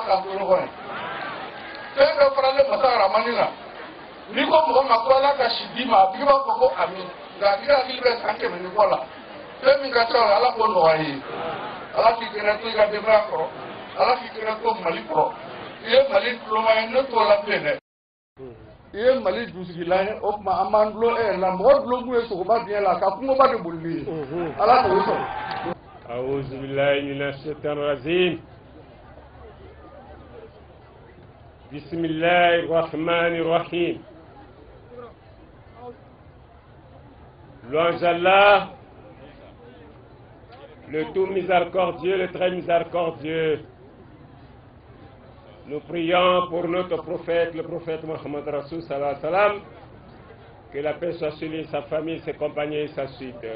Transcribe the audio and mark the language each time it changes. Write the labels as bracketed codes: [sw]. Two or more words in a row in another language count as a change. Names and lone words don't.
[bm] k'an to ɲɔgɔn ye fɛn bɛɛ faralen Masa Aramani na n'i ko mɔgɔ ma ko Ala ka si d'i ma a tigi b'a fɔ ko ami nka a tigi hakili bɛ san 100 ni kɔ la fɛn min ka ca o la Ala k'o nɔgɔya i ye Ala k'i kɛnɛ to i ka denbaya kɔrɔ Ala k'i kɛnɛ to Mali kɔrɔ i ye Mali tuloma ye ne t'o la bilen dɛ i ye Mali dusigilan ye o tuma an b'an dulon e yɛrɛ la mɔgɔ dulon kun ye sogoba diɲɛ la ka kungoba de bolili ye Ala k'o sɔrɔ. [ar] أعوذ بالله من الشيطان الرجيم بسم الله الرحمن الرحيم [fr] Louange Allah, le tout miséricordieux, le très miséricordieux. Nous prions pour notre prophète, le prophète Mohammed [ar] رسول صلى الله عليه وسلم, [fr] que la paix soit sur lui, sa famille, ses compagnons et sa suite.